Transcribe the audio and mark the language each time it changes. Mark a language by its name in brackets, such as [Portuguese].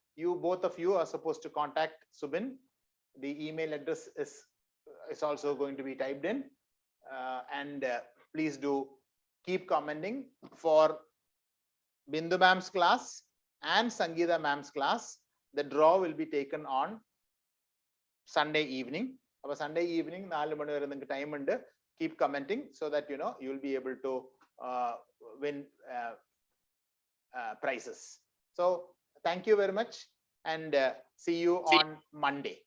[English] You, both of you, are supposed to contact Subin. The email address is also going to be typed in. And please do keep commenting for Bindu ma'am's class and Sangeeta ma'am's class. The draw will be taken on Sunday evening. Our Sunday evening, [Malayalam] 4 മണി വരെ നിങ്ങൾക്ക് time ഉണ്ട്. [English] Keep commenting so that you know you will be able to win prizes. So thank you very much, and see you on Monday.